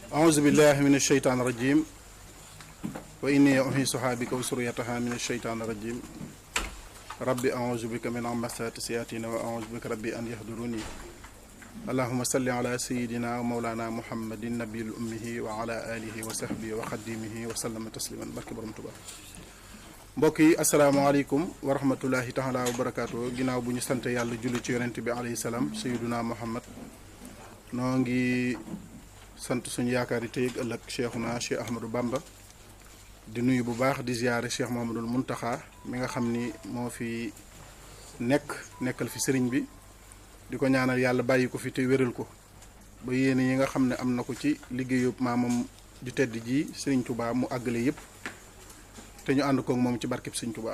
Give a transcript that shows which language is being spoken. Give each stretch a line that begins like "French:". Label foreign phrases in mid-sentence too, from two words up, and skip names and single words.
Arabic: أعوذ بالله من الشيطان الرجيم وإني أعيذها بك وذريتها من الشيطان الرجيم ربي أعوذ بك من همزات الشياطين وأعوذ بك ربي أن يحضروني اللهم صل على سيدنا ومولانا محمد النبي الأمه وعلى آله وصحبه وخديمه وسلم تسليما
Wolof: barke Borom Tuubaa. mbokk yi
Arabic: السلام عليكم ورحمة الله تعالى وبركاته
Wolof: ginnaaw bu ñu sant yàlla julli ci yonent bi
Arabic: عليه السلام سيدنا محمد
Wolof: noo ngi sant suñu yaakaar yi tey ak ëllëg Cheikhuna Cheikh Ahmadou Bamba di nuyu bu baax di ziyaare Cheikh Mouhamadoul Mountakha mi nga xam ni moo fi nekkal fi sëriñ bi di ko ñaanal yàlla bàyyi ko fi te wéral ko ba yéen yi nga xam ne am na ko ci liggéeyub maamam ju tedd ji sëriñ Touba mu àggale yëpp te ñu ànd koog moom ci barkeb sëriñ Touba.